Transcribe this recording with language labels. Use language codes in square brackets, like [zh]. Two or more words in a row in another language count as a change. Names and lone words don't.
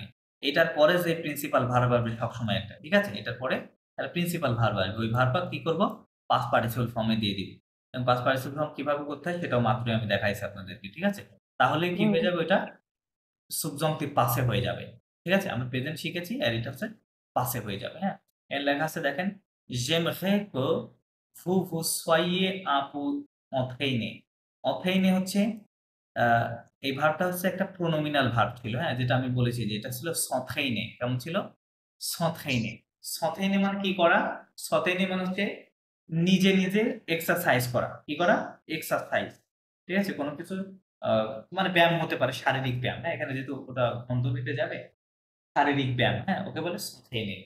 [bn] এটার পরে যে [en] principal verb [bn] আসবে সবসময় একটা, ঠিক আছে, এটার পরে একটা [en] principal verb [bn] আসবে, ওই ভার্বটা কি করব, [en] past participle form [bn] দিয়ে দিব। এবং [en] past participle form [bn] কিভাবে করতে হয় সেটাও মাত্রই আমি দেখাইছি আপনাদেরকে, ঠিক আছে। তাহলে কি হুম। হয়ে যাবে, ওইটা [fr] subjonctif passé [bn] হয়ে যাবে, ঠিক আছে। আমরা প্রেজেন্ট শিখেছি আর এটা হচ্ছে পাসে হয়ে যাবে, হ্যাঁ। এর লেখা আছে দেখেন, [fr] j'aimerais que vous vous soyez un peu entraîné। [bn] entraîné হচ্ছে এই ভার্বটা হচ্ছে একটা [en] pronominal verb [bn] ছিল, হ্যাঁ, যেটা আমি বলেছি যে এটা ছিল s'entraîner। কেমন ছিল? s'entraîner। s'entraîner মানে কি করা? s'entraîner মানে হচ্ছে নিজে নিজে এক্সারসাইজ করা। কি করা? এক্সারসাইজ, ঠিক আছে। কোনো কিছু আহ, মানে ব্যায়াম হতে পারে, শারীরিক ব্যায়াম, হ্যাঁ, এখানে যেহেতু ওটা বন্ধনীতে যাবে, শারীরিক ব্যায়াম, হ্যাঁ, ওকে বলে s'entraîner।